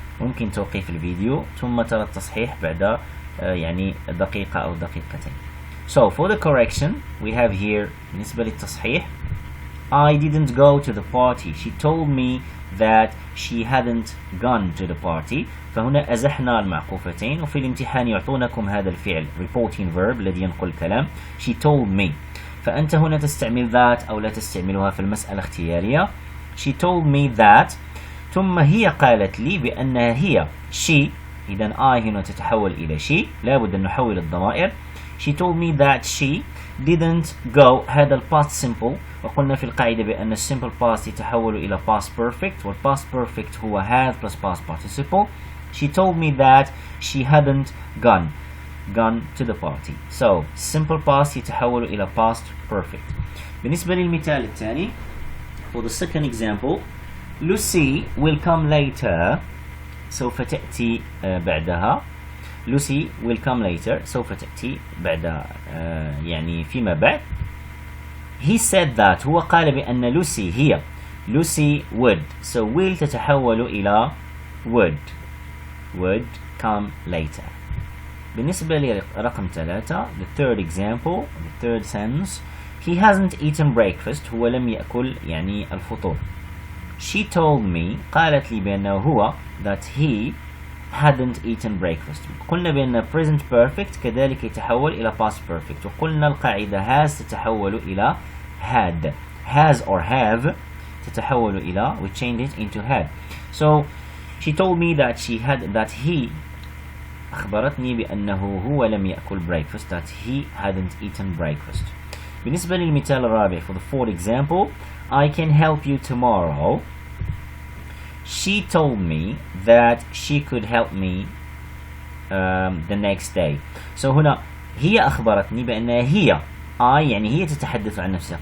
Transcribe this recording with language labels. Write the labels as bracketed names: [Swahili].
[Arabic] ممكن توقيف الفيديو ثم ترى التصحيح بعد دقيقة أو دقيقتين. [English] So for the correction we have here [Arabic] بالنسبة للتصحيح [English] I didn't go to the party, she told me that she hadn't gone to the party. [Arabic] فهنا أزحنا المعقوفتين وفي الامتحان يعطونكم هذا الفعل reporting verb الذي ينقل الكلام. [English] She told me. [Arabic] فأنت هنا تستعمل that أو لا تستعملها في المسألة اختيارية. [English] She told me that [Arabic] ثم هي قالت لي بأنها هي she. إذن I هنا تتحول إلى she. لابد أن نحول الضمائر. [English] She told me that she didn't go. [Arabic] هذا past simple وقلنا في القاعدة بأن simple past يتحول إلى past perfect والpast perfect هو have plus past participle. [English] She told me that she hadn't gone to the party. So simple past [Arabic] يتحول إلى [English] past perfect. [Arabic] بالنسبة للمثال الثاني [English] for the second example Lucy will come later. [Arabic] سوف تأتي بعدها. [English] Lucy will come later. [Arabic] سوف تأتي بعد فيما بعد. [English] He said that. [Arabic] هو قال بأن Lucy هي Lucy would. [English] So will [Arabic] تتحول إلى [English] would come later. [Arabic] بالنسبة لرقم [English] 3 the third example, the third sentence he hasn't eaten breakfast. [Arabic] هو لم يأكل الفطور. [English] She told me. [Arabic] قالت لي بأنه هو [English] that he hadn't eaten breakfast. [Arabic] قلنا بأن present perfect كذلك يتحول إلى past perfect وقلنا القاعدة has تتحول إلى had. [English] has or have [Arabic] تتحول إلى [English] we change it into had. So she told me that he [Arabic] أخبرتني بأنه هو لم يأكل [English] breakfast, that he hadn't eaten breakfast. [Arabic] بالنسبة للمثال الرابع [English] for the fourth example I can help you tomorrow. She told me that she could help me the next day. [Arabic] So هنا هي أخبرتني بأنها هي هي تتحدث عن نفسها.